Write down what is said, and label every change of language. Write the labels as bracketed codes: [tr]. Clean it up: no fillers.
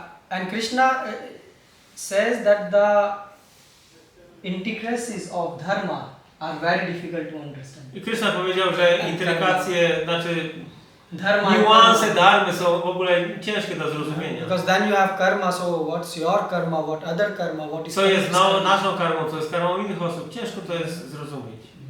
[en] And Krishna says that the intricacies of dharma are very difficult to understand. [pl] I Krishna powiedział, że intrykacje, znaczy dharma, niuanse dharmy są w ogóle ciężkie do zrozumienia. [en] Because then you have karma, so what's your karma, what other karma, what is. [pl] Co jest naszą karmą, co jest karmą innych osób, ciężko to jest zrozumieć.